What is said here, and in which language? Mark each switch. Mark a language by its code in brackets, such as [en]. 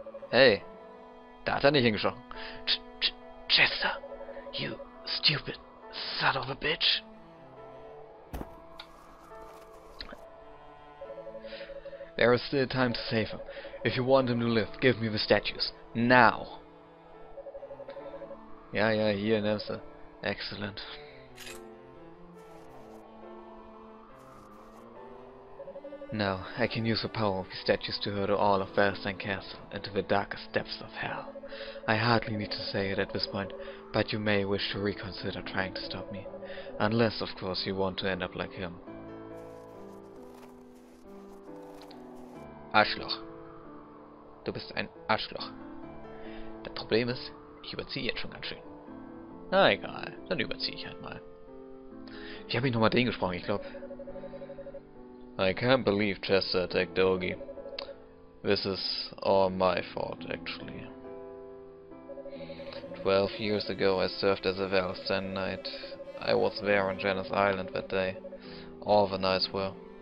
[de] Hey, da hat nicht hingeschossen. [en] Chester, you stupid son of a bitch. There is still time to save him. If you want him to live, give me the statues. Now! [de] Ja, hier nimmst du. [en] Excellent. Now, I can use the power of the statues to hurl all of Valstein Castle into the darkest depths of hell. I hardly need to say it at this point, but you may wish to reconsider trying to stop me. Unless, of course, you want to end up like him. [de] Arschloch. Du bist ein Arschloch. Das Problem ist, ich überziehe jetzt schon ganz schön. Na egal, dann überziehe ich halt mal. Wie habe ich nochmal den gesprochen? Ich glaube... [en] I can't believe Chester attacked Doggy. This is all my fault, actually. 12 years ago I served as a Valstein Knight. I was there on Janus Island that day. All the knights were.